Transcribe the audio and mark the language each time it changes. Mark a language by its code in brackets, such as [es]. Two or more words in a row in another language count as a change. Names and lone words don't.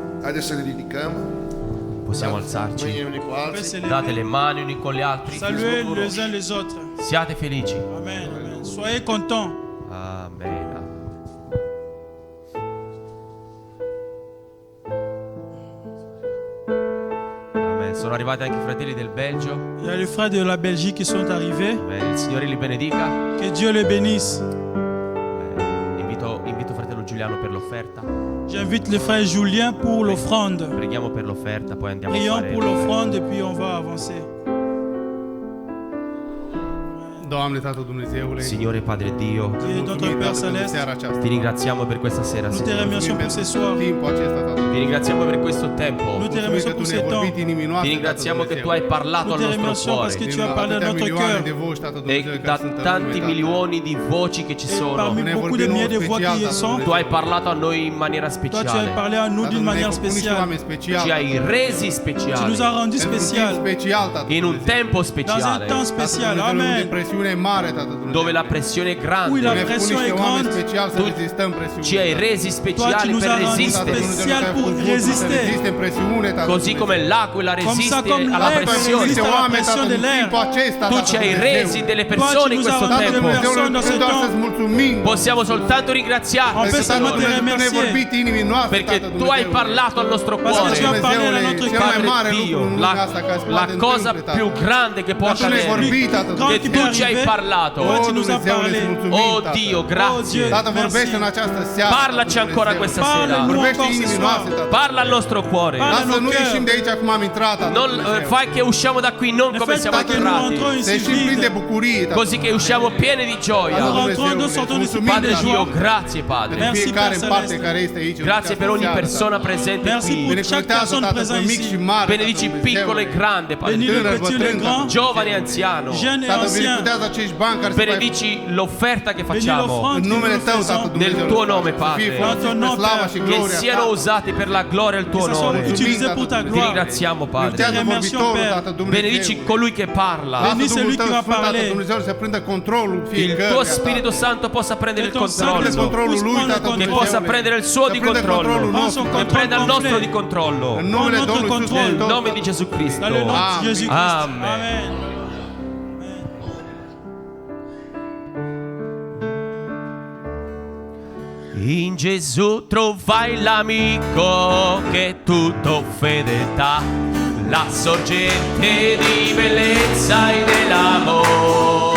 [ro] Haideți să ne ridicăm. [it] Possiamo alzarci. [ro] Mâinile unii cu [fr] On peut [ro] alții. [fr] s'élever. [it] Date le mani uni con gli altri. [fr] Saluez les uns les autres. [it] Siate felici. [fr] Amen. Amen. Soyez contents. Amen. Amen. [it] Sono arrivati anche i fratelli del Belgio. [fr] Il y a les frères de la Belgique qui sont arrivés. [it] Amen. Il Signore li benedica. [fr] Que Dieu les bénisse. Amen. [it] Invito fratello Giuliano per l'offerta. [fr] J'invite le frère Julien pour l'offrande. [it] Preghiamo per l'offerta, poi andiamo a [fr] Prions [it] fare. [fr] pour l'offrande et puis on va avancer. [ro] Doamne, Tatăl Dumnezeule, [it] Signore Padre Dio, [fr] Dieu, notre [ro] mulțumim, [fr] Père [ro] Tată, pentru [fr] Céleste, [ro] seara aceasta. [it] ti ringraziamo per questa sera, [fr] nous te [it] Signore. [fr] remercions pour ce soir. [ro] Timpul acesta, Tatăl. [it] Ti ringraziamo per questo tempo. [fr] Nous te [ro] Mulțumim [fr] remercions [ro] că [fr] pour [ro] Tu [fr] ce [ro] ne-ai [fr] temps. [ro] vorbit inimii [it] Ti [ro] noastre, [it] ringraziamo [ro] Tatăl [it] che tu hai [ro] Dumnezeu. [it] parlato [fr] Nous [it] al [fr] te [it] nostro [fr] remercions parce que [it] cuore [fr] tu as parlé à [ro] atâtea [fr] notre [ro] milioane [fr] cœur. [ro] de voci, Tatăl [it] e [ro] Dumnezeu, [it] da [ro] care sunt în [it] tanti [ro] lume, Tatăl. [it] milioni di voci che ci [fr] Et [it] sono. [fr] parmi [ro] Ne [fr] beaucoup de [ro] vorbim [fr] milliers de voix [ro] special, [fr] qui y [ro] Tatăl [fr] sont, [it] Tu hai parlato a noi in maniera [fr] toi tu as [it] speciale. [fr] parlé à nous [ro] Tatăl, [fr] d'une [ro] ne-ai [fr] manière [ro] făcut niște [fr] spéciale. [ro] oameni speciali, [it] Ci hai [ro] Tatăl. [it] resi [fr] Tu nous [it] speciali [fr] as rendus [ro] Într-un timp [fr] spécial, [ro] special, Tatăl [it] in un [ro] Dumnezeu. [it] tempo [fr] dans un [it] speciale [fr] temps [ro] Tatăl [fr] spécial. [ro] Dumnezeu, unde Amen. presiunea e mare, Tatăl Dumnezeu. [it] dove la pressione è [fr] Oui, la [it] grande. [ro] Ne-ai făcut [fr] pression [ro] niște [fr] est [ro] oameni [fr] grande. [ro] speciali să Tu rezistăm presiunea. [it] Ci hai resi [fr] Toi, tu [it] speciali [fr] nous [it] per [fr] as rendus [it] resistere, [fr] spécial pour résister. [ro] Reziste în presiune, Tatăl [it] così come [ro] Dumnezeu. [it] l'aquila [fr] Comme ça, [it] resiste [fr] comme [it] alla [fr] l'air [it] pressione. [fr] résiste à la [ro] Oameni, [fr] pression [ro] Tatăl, [fr] de [ro] în [fr] l'air. [ro] timpul acesta, Tu Tatăl [it] ci hai [ro] Dumnezeu. [it] resi delle [fr] Toi, tu [it] persone in [fr] nous as [it] questo [fr] rendu [ro] Tatăl [fr] des [it] tempo. [ro] Dumnezeu, [fr] personnes dans ce [ro] doar să-ți [fr] temps. [ro] mulțumim. [it] Possiamo soltanto [fr] On [it] ringraziarti, [fr] peut [ro] Tatăl [fr] seulement te [ro] Dumnezeu, tu ne-ai [fr] remercier. [ro] vorbit inimii noastre, [it] perché [ro] Tatăl [it] tu hai [ro] Dumnezeu. [it] parlato al nostro [fr] Parce que [it] cuore. [fr] tu as parlé à notre [ro] Cel mai [fr] cœur. [ro] mare [it] Padre [ro] lucru [it] Dio, [ro] în lumea asta ca să [it] la [ro] poate [it] cosa [ro] întâmple, [it] più [ro] Tatăl. [it] grande che può [ro] Dar tu ne-ai [it] accadere, [ro] vorbit, Tatăl [fr] Quand [it] che [fr] tu [ro] Dumnezeu. [it] tu ci hai [fr] arrivé, [it] parlato. [fr] toi, tu nous as [ro] Dumnezeule, [fr] parlé. [ro] îți mulțumim, [it] Oh [ro] Tatăl. [it] Dio, [fr] Oh [it] grazie. [fr] Dieu, [ro] Tată, vorbește în [fr] merci. [ro] această seară, [it] Parlaci [ro] Tatăl [it] ancora [ro] Dumnezeu. [it] questa sera. [fr] Parle-nous [ro] Vorbește [fr] encore ce [ro] inimii [fr] soir. [ro] noastre, Tatăl. [it] Parla al nostro cuore. Parla [ro] Lasă [fr] nos [ro] nu [fr] cœurs. [ro] ieșim de aici cum am intrat, Tatăl [it] Non, [ro] Dumnezeu. [it] fai che usciamo da qui non [fr] Ne [it] come [fr] faites [it] siamo [fr] pas que nous [it] entrati, [fr] rentrons [ro] Să [fr] ici [ro] ieșim plini de [fr] vides. [ro] bucurie, Tatăl [it] così che usciamo pieni di gioia. [fr] Nous [ro] Dumnezeule, [fr] rentrons, nous sortons d'ici [ro] mulțumim, [it] Padre [fr] pleins de [it] Dio, [fr] joie. [it] grazie Padre. [ro] Pentru [fr] Merci, [ro] fiecare [fr] Père [ro] în parte [it] Celeste. [ro] care este aici. în [it] Grazie per ogni [ro] această seară, [it] persona [ro] Tatăl. [it] presente [fr] Merci [it] qui. [fr] pour chaque [ro] Binecuvântează, [fr] personne [ro] Tatăl, [fr] présente [ro] pe mic și [fr] ici. [ro] mare, [it] Benedici [ro] Tatăl [it] piccolo e [ro] Dumnezeule. [it] grande, Padre [fr] Bénis [it] Dio. [fr] le petit et le grand, [it] Giovane e anziano. [fr] jeune et [ro] Tatăl, [fr] ancien. [ro] binecuvântează acești bani care se fac [it] Benedici l'offerta che [fr] Bénis [it] facciamo. [fr] l'offrande [ro] în [fr] que [ro] numele [fr] nous [ro] Tău, [fr] faisons. [ro] Tatăl Dumnezeu. [it] Nel tuo nome, [ro] Să fie [it] Padre. [ro] folosit În pe [fr] nom, [ro] slava [fr] Père. [ro] și [it] Che [ro] gloria [it] siano [ro] Ta. [it] usati per la gloria e il [fr] Que [it] tuo [fr] ce soit [it] onore. [fr] utilisé pour ta [it] Ti [fr] gloire. [it] ringraziamo, Padre. [ro] Binecuvântează [fr] remercions, [ro] vorbitorul, [fr] Père. [ro] Tatăl Dumnezeu. [it] Benedici colui che parla. [ro] Lasă [fr] Bénis [ro] Duhul [fr] celui [ro] Tău [fr] qui va [ro] Sfânt, Tatăl [fr] parler. [ro] Dumnezeu, să prindă controlul [it] Il [ro] fiecăruia, [it] tuo [ro] Tatăl. [it] Spirito Santo possa prendere il Che [fr] ton Saint [it] Prende controllo. [ro] controlul lui, [fr] Prends le [ro] Tatăl [fr] contrôle. [it] Che possa [ro] Dumnezeule. [it] prendere il suo [ro] Să [it] di [ro] prinde [it] controllo. [ro] controlul [fr] Prends [ro] nostru, [fr] son [ro] Tatăl [it] Che prenda il [fr] contrôle [it] nostro di [fr] complet. [it] controllo. [ro] În numele [fr] Prends notre [ro] Domnului Iisus [fr] contrôle. [it] Nel [ro] Hristos, [it] nome di [ro] Tatăl. [it] Gesù Cristo. [fr] Dans le nom de Amen. Jésus-Christ. Amen. Amen. [it] In Gesù trovai l'amico che è tutto fedeltà, la sorgente di bellezza e dell'amore.